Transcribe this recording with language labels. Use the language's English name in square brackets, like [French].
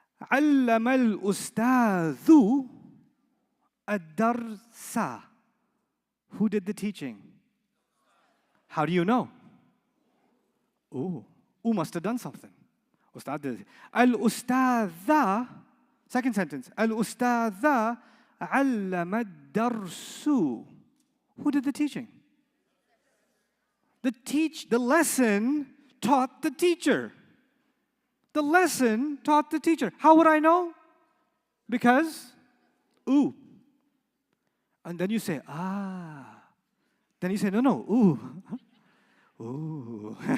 [Arabic] علم الأستاذ الدرس. [English] Who did the teaching? How do you know? Ooh, must have done something. Ustad did. Al-ustadha, second sentence. [Arabic] Al-ustadha علم الدرس. [English] Who did the teaching? The lesson taught the teacher. The lesson taught the teacher. How would I know? Because, ooh. And then you say, ah. Then you say, no, ooh. Ooh.